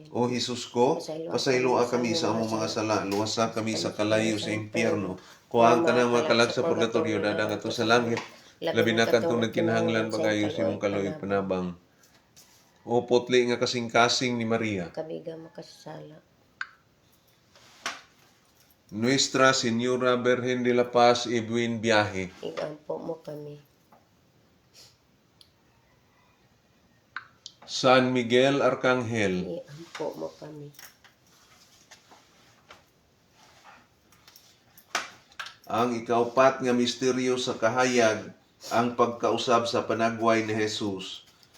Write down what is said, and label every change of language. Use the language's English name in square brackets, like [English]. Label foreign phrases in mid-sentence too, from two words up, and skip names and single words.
[Cebuano] O Jesus ko, pasayloa kami sa among mga sala, luwasa kami sa kalayo sa impyerno. Kuhaan ka ng mga kalag sa purgatorio, dadang ato sa langit. Labi na kadtong nagkinahanglan pagayo sa imong kaloy panabang. O putli nga kasing-kasing ni Maria. Kabiga makasasala. [Spanish] Nuestra Señora Virgen de la Paz y Buen Viaje. [Cebuano] Igampo mo kami. San Miguel Arcangel. Iampo mo kami. Ang ikaupat nga misteryo sa kahayag, ang pagkausab sa panagway ni Jesus.